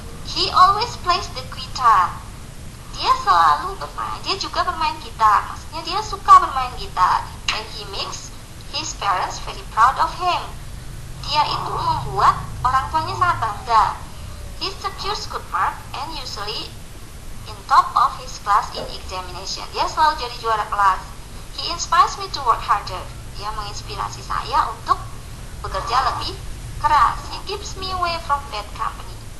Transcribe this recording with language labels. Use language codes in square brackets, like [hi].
[en] He always plays the guitar. [id] Dia selalu bermain. Dia juga bermain gitar. Maksudnya dia suka bermain gitar. [en] When he makes his parents very proud of him. [id] Dia itu membuat orang tuanya sangat bangga. [en] He secures good mark and usually in top of his class in examination. [id] Dia selalu jadi juara kelas. [en] He inspires me to work harder. [id] Dia menginspirasi saya untuk bekerja lebih keras. [en] He keeps me away from bad company.